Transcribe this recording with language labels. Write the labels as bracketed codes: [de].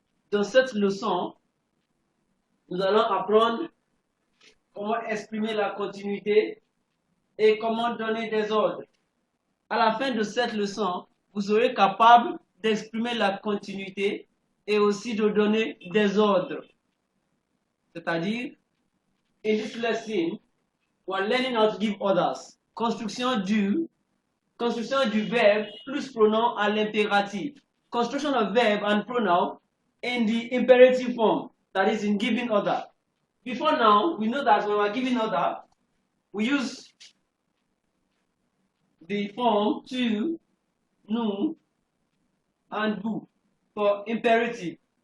[fr] Dans cette leçon, nous allons apprendre comment exprimer la continuité et comment donner des ordres. À la fin de cette leçon, vous serez capable d'exprimer la continuité et aussi de donner des ordres. C'est-à-dire, [en] in this lesson, we are learning how to give orders. [fr] Construction du verbe plus pronom à l'impératif. [en] Construction of verb and pronoun in the imperative form, that is in giving order. Before now, we know that when we are giving order, we use the form tu, nous, and vous for imperative.